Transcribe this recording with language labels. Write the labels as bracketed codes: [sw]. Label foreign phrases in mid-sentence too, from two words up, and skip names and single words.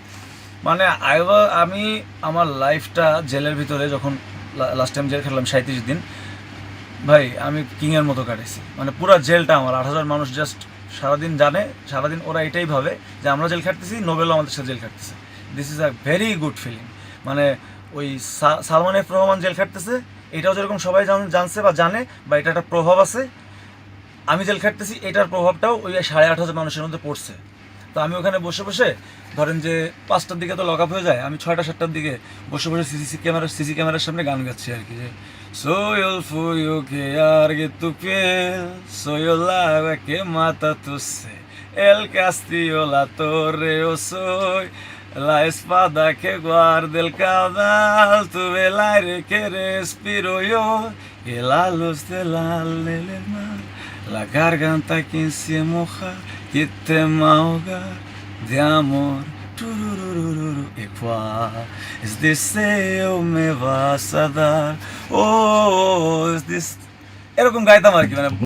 [bn] মানে আমি আমার লাইফটা জেলের ভিতরে যখন [en] last time [bn] জেল খেললাম 37 দিন, ভাই আমি কিংয়ের মতো কাটাইছি। মানে পুরো জেলটা আমার 8,000 মানুষ জাস্ট সারাদিন জানে, সারাদিন ওরা এটাই ভাবে যে আমরা জেল খাটতেছি, নোবেলও আমাদের সাথে জেল খাটতেছে। [en] This is a very good feeling. [bn] মানে ওই সালমান এফ রহমান জেল খাটতেছে এটাও যেরকম সবাই জানছে বা জানে, বা এটা একটা প্রভাব আছে, আমি জেল খাটতেছি এটার প্রভাবটাও ওই 8,500 মানুষের মধ্যে পড়ছে। তো আমি ওখানে বসে বসে ধরেন যে 5টার দিকে তো [en] lock up [bn] হয়ে যায়, আমি 6টা-7টার দিকে বসে বসে সিসি ক্যামেরার সামনে গান গাচ্ছি আর কি, যে [es] Soy el fuego que arde tu piel, soy el agua que mata tu sed, el castillo, la torre, yo soy la espada que guarda el caudal, tuve el aire que respiro yo y la luz del mar, la garganta que se moja, que te ahoga de amor. ¿Y cuál es deseo me vas a dar? [bn] Oh, es এরকম গাইতাম আর কি, মানে